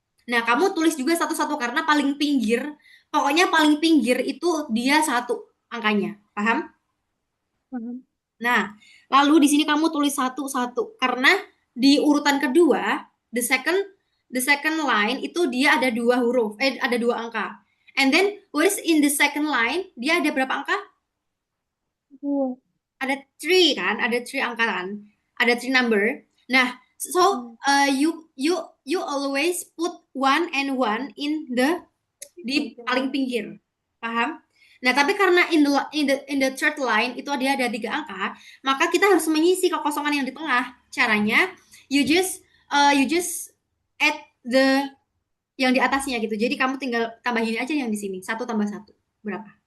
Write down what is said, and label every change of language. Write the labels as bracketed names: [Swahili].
[Indonesian] Nah, kamu tulis juga satu-satu karena paling pinggir, pokoknya paling pinggir itu dia satu angkanya. Paham? Paham. Nah, lalu di sini kamu tulis satu-satu karena di urutan kedua, [English] the second line [Indonesian] itu dia ada dua huruf, ada dua angka. [English] And then what is in the second line? [Indonesian] Dia ada berapa angka? Dua. Ada three kan, ada three angka kan, ada three number. Nah, so Hmm. [English] you always put one and one in the [Indonesian] di paling pinggir, paham? Nah, tapi karena [English] in the third line [Indonesian] itu dia ada tiga angka, maka kita harus mengisi kekosongan yang di tengah. Caranya [English] you just add the [Indonesian] yang di atasnya gitu. Jadi kamu tinggal tambahin aja yang di sini. Satu tambah satu berapa?